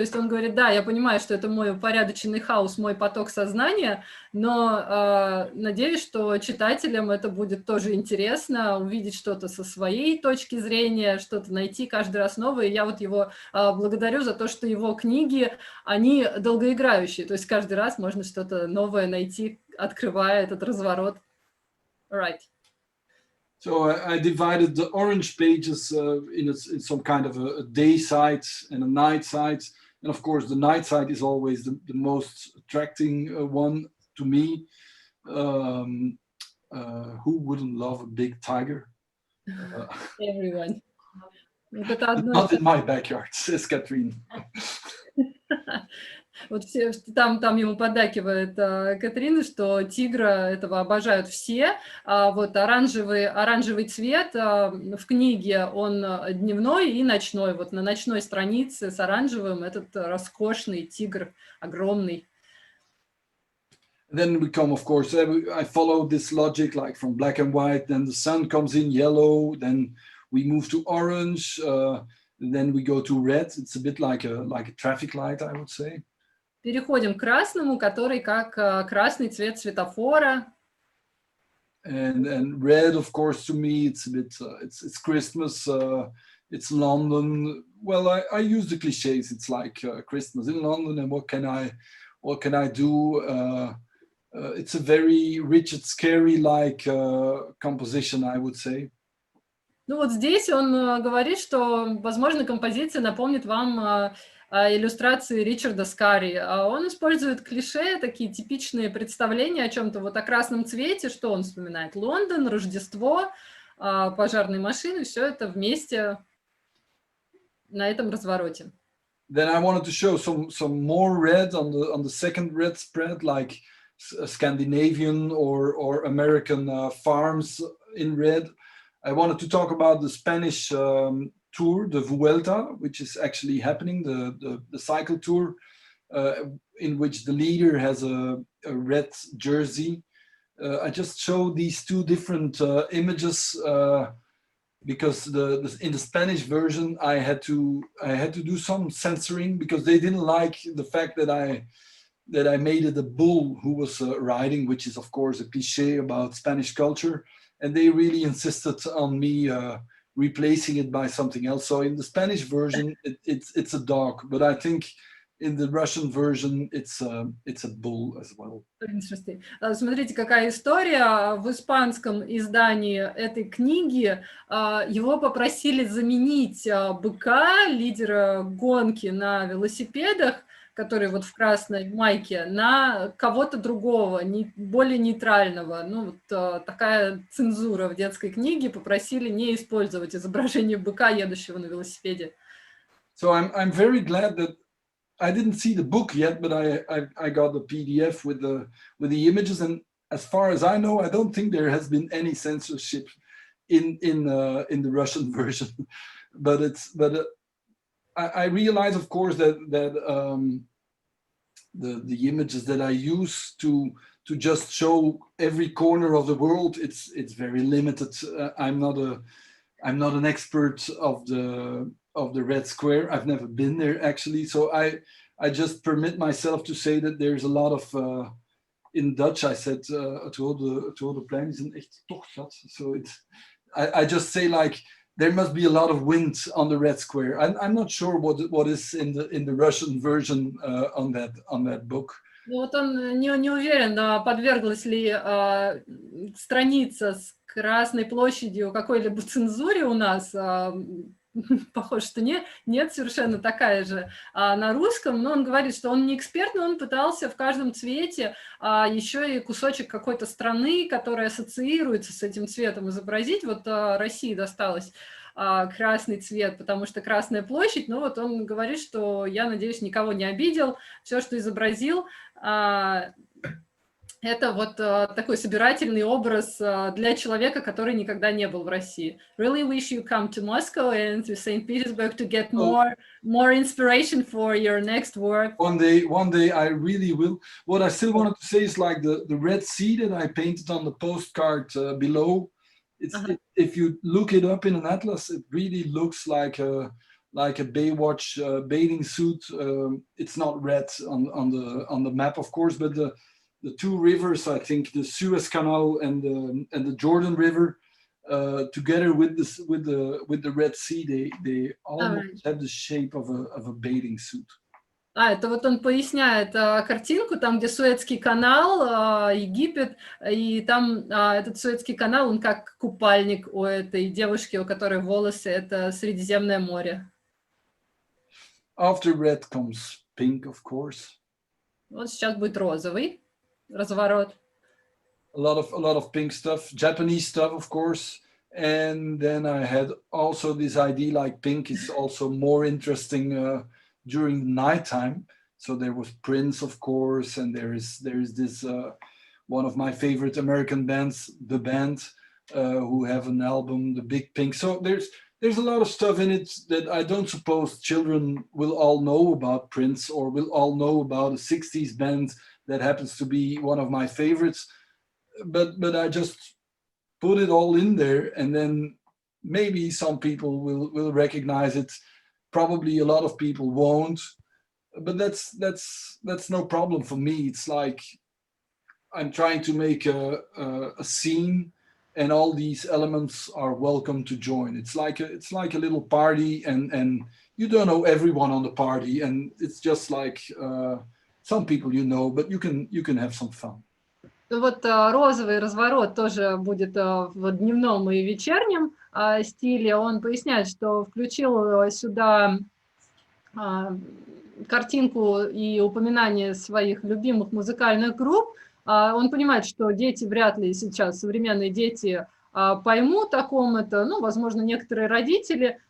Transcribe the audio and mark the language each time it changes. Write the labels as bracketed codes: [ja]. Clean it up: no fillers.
[ru] То есть он говорит, да, я понимаю, что это мой упорядоченный хаос, мой поток сознания, но надеюсь, что читателям это будет тоже интересно, увидеть что-то со своей точки зрения, что-то найти каждый раз новое. И я вот его благодарю за то, что его книги, они долгоиграющие, то есть каждый раз можно что-то новое найти, открывая этот разворот. [en] Right. So I divided the orange pages in some kind of a day side and a night side. And of course, the night side is always the most attracting one to me. Who wouldn't love a big tiger? Everyone. Not in my backyard, says Catherine. [ru] Вот все, там ему поддакивает Катрина, что тигра этого обожают все. Вот оранжевый цвет в книге, он дневной и ночной. Вот на ночной странице с оранжевым этот роскошный тигр, огромный. [en] Then we come, of course, I follow this logic like from black and white, then the sun comes in yellow, then we move to orange, then we go to red. It's a bit like a traffic light, I would say. [ru] Переходим к красному, который как красный цвет светофора. [en] And red, of course, to me, it's a bit, it's Christmas, it's London. Well, I use the cliches. It's like Christmas in London, and what can I do? It's a very Richard Scarry-like composition, I would say. [ru] Ну вот здесь он говорит, что, возможно, композиция напомнит вам иллюстрации Ричарда Скарри. Он использует клише, такие типичные представления о чем-то вот о красном цвете, что он вспоминает? Лондон, Рождество, пожарные машины, все это вместе на этом развороте. [en] Then I wanted to show some more red on the second red spread, like Scandinavian or American farms in red. I wanted to talk about the Spanish tour, the Vuelta, which is actually happening, the cycle tour, in which the leader has a red jersey. I just show these two different images because in the Spanish version I had to do some censoring because they didn't like the fact that I made it a bull who was riding, which is of course a cliché about Spanish culture, and they really insisted on me replacing it by something else. So in the Spanish version, it's a dog, but I think in the Russian version, it's a bull as well. Interesting. [ru] Смотрите, какая история. В испанском издании этой книги его попросили заменить быка, лидера гонки на велосипедах, который вот в красной майке, на кого-то другого, более нейтрального. Ну, вот такая цензура в детской книге, попросили не использовать изображение быка, едущего на велосипеде. [en] So I'm very glad that I didn't see the book yet, but I got the PDF with the images, and as far as I know, I don't think there has been any censorship in the Russian version. But I realize, of course, that the images that I use to just show every corner of the world, it's very limited. I'm not an expert of the Red Square. I've never been there actually, so I just permit myself to say that there's a lot of in Dutch I said [nl] het Rode Plein is een echt tochtgat. [en] So I just say like there must be a lot of wind on the Red Square. I'm not sure what is in the Russian version on that book. [ru] Ну вот он не уверен, подверглась ли страница с Красной площадью какой-либо цензуре у нас. Похоже, что нет, совершенно такая же на русском, но он говорит, что он не эксперт, но он пытался в каждом цвете еще и кусочек какой-то страны, которая ассоциируется с этим цветом, изобразить. Вот России досталось красный цвет, потому что Красная площадь, но вот он говорит, что я, надеюсь, никого не обидел, все, что изобразил, это вот такой собирательный образ для человека, который никогда не был в России. [en] Really wish you come to Moscow and to St. Petersburg to get more inspiration for your next work. One day I really will. What I still wanted to say is like the Red Sea that I painted on the postcard below. If you look it up in an atlas, it really looks like a Baywatch bathing suit. It's not red on the map, of course, but the two rivers, I think the Suez Canal and the Jordan River, together with the Red Sea, they almost have the shape of a bathing suit. [ru] Это вот он поясняет картинку, там, где Суэцкий канал, Египет, и там этот Суэцкий канал, он как купальник у этой девушки, у которой волосы, это Средиземное море. [en] After red comes pink, of course. [ru] Вот сейчас будет розовый разворот. [en] A lot of pink stuff, Japanese stuff, of course. And then I had also this idea like pink is also more interesting during nighttime. So there was Prince, of course, and there is this one of my favorite American bands, The Band, who have an album, The Big Pink. So there's a lot of stuff in it that I don't suppose children will all know about Prince or will all know about a 60s band that happens to be one of my favorites. But I just put it all in there, and then maybe some people will recognize it. Probably a lot of people won't, but that's no problem for me. It's like I'm trying to make a scene, and all these elements are welcome to join. It's like a little party, and you don't know everyone on the party, and it's just like some people you know, but you can have some fun. [ru] Вот розовый разворот тоже будет в дневном и вечернем стиле. Он поясняет, что включил сюда картинку и упоминание своих любимых музыкальных групп. Он понимает, что дети вряд ли сейчас, современные дети, поймут о ком это, ну, возможно, некоторые родители.